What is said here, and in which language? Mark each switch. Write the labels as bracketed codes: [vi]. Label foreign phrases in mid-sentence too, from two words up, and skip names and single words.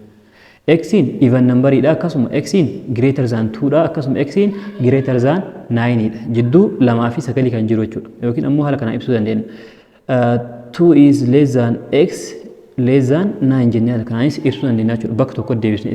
[om] Xin [en] even numberidha, [om] akkasuma xin [en] greater than 2 [om] dha, akkasuma xin [en] greater than 9 [om] dha. Jidduu 2 fi 9 kan jiru jechuudha. Yookiin ammoo haala kana ibsuu dandeenya. [en] 2 is less than x less than 9 [om] jennee haala kanaanis ibsuu dandeenya jechuudha. Bakka tokkotti deebisnee